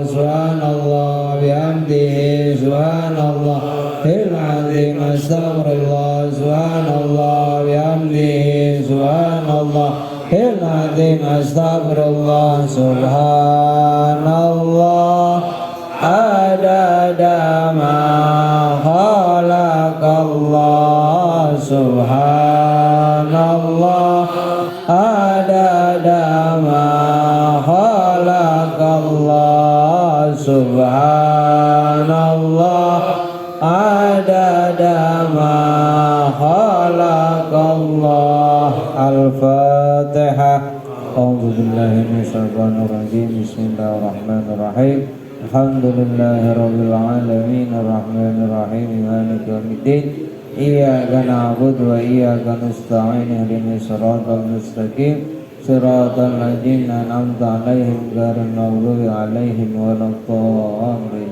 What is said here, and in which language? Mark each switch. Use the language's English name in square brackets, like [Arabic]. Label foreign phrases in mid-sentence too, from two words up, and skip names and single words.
[Arabic] سبحان الله وبحمده، سبحان الله العظيم، أستغفر الله. سبحان الله وبحمده، سبحان الله العظيم، أستغفر الله. سبحان الله عدد ما خلق الله. سبحان الله عدد ما خلق الله. سبحان الله عدد ما خلق الله. Al-Fatihah. أعوذ بالله من الشيطان الرجيم. بسم الله الرحمن الرحيم. الحمد لله رب العالمين الرحمن الرحيم مالك يوم الدين. إياك نعبد وإياك نستعين اهدنا الصراط المستقيم صراط الذين أنعمت عليهم غير المغضوب عليهم ولا الضالين.